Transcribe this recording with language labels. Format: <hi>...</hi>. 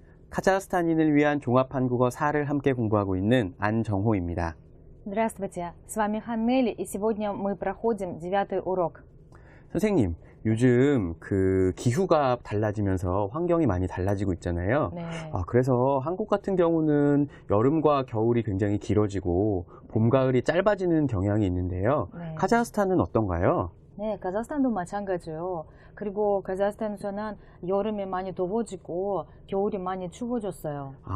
<ko>카자흐스탄인을 위한 종합한국어 4를 함께 공부하고 있는 안정호입니다.</ko> <ru>Здравствуйте, с вами Ханнели, и сегодня мы проходим 9-й урок.</ru> <ko>선생님, 요즘 기후가 달라지면서 환경이 많이 달라지고 있잖아요. 네. 그래서 한국 같은 경우는 여름과 겨울이 굉장히 길어지고 봄, 가을이 짧아지는 경향이 있는데요. 네. 카자흐스탄은 어떤가요? 네, 카자흐스탄도 마찬가지예요. 그리고 카자흐스탄에서는 여름이 많이 더워지고 겨울이 많이 추워졌어요.</ko>